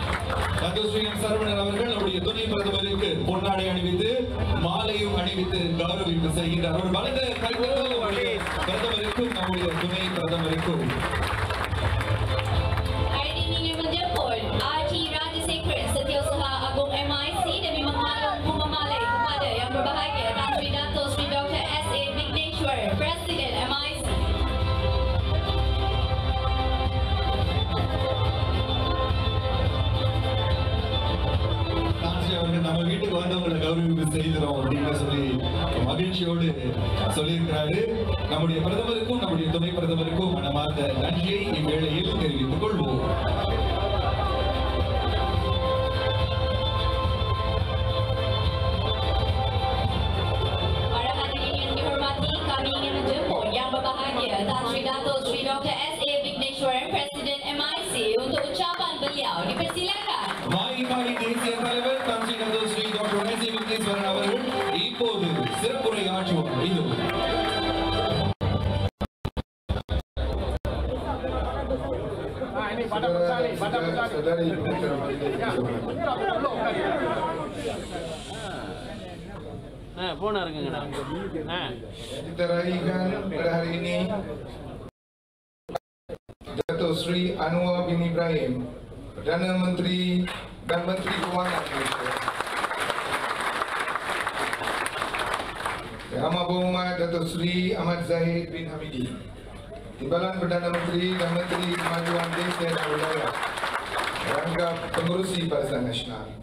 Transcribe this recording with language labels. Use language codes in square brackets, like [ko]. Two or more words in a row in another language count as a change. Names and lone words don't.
[ta] டாக்டர் ஸ்ரீ எம் சரவணன் அவர்கள் நம்முடைய துணை பிரதமருக்கு பொன்னாடை அணிவித்து மாலையும் அணிவித்து கௌரவிப்பு செய்கின்றார். ஒரு பலத்த கைதட்டல் நம்முடைய பிரதமருக்கும் நம்முடைய துணை பிரதமருக்கும். [ms] Hari ini ingin menjemput RT Rajasekretari Setiausaha Agung MIC demi mengalung bunga malai kepada Yang Berbahagia Tan Sri Datuk Sri Dr. S.A. Vigneeshwaran, Presiden MIC. [ta] அவர்கள் நம்ம வீட்டுக்கு வந்தவங்களை கௌரவிப்பு செய்கிறோம் அப்படின்னு சொல்லி மகிழ்ச்சியோடு சொல்லியிருக்கிறாரு. நம்முடைய பிரதமருக்கும் நம்முடைய துணை பிரதமருக்கும் மனமார்ந்த நன்றியை இவ்வேளையில் தெரிவித்துக் கொள்வோம். [ms] Para hadirin yang dihormati, kami ingin menjemput Yang Berbahagia Tan Sri Datuk Sri Dr. S.A. Vigneeshwaran, Presiden MIC untuk ucapan beliau. Dipersilakan. [ta] மாயிகாவின் தேசிய தலைவர் தான் ஸ்ரீ டாக்டர் ஸ்ரீ டாக்டர் எஸ்.ஏ. விக்னேஸ்வரன் அவர்கள் இப்போது சிறப்புரை ஆற்றுவார். இது போன இருக்குங்கண்ணா. [ms] Kita raihkan pada hari ini Datuk Sri Anwar bin Ibrahim, Perdana Menteri dan Menteri Kewangan Malaysia. Yang Amat Berhormat Datuk Sri Ahmad Zahid bin Hamidi, Timbalan Perdana Menteri dan Menteri Kemajuan Desa dan Wilayah, Rangkap Pengurusi Barisan Nasional.